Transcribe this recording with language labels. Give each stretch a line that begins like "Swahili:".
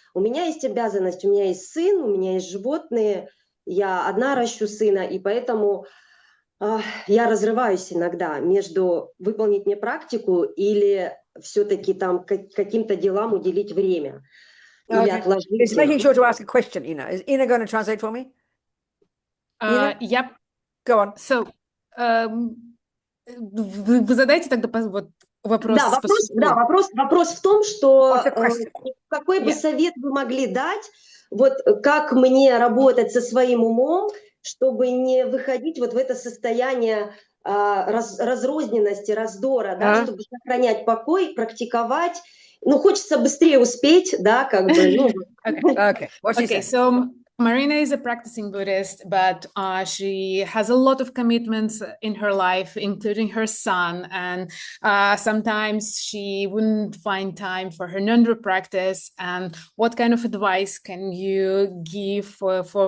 Russian: У меня есть обязанность, у меня есть сын, у меня есть животные. Я одна ращу сына, и поэтому я разрываюсь иногда между выполнить мне практику или все-таки там каким-то делам уделить время. Или отложить.
English: It's making sure to ask a question, Ina. Is Ina going to translate for me? Yep. Go on.
Russian: So, вы задайте тогда вот вопрос. Да, вопрос в том, что какой бы совет вы могли дать, вот как мне работать со своим умом, чтобы не выходить вот в это состояние разрозненности, раздора, да, чтобы сохранять покой, практиковать. Ну, хочется быстрее успеть, да, как бы. Ну.
English: Okay, so Marina is a practicing Buddhist, but she has a lot of commitments in her life, including her son, and sometimes she wouldn't find time for her Nundra practice. And what kind of advice can you give for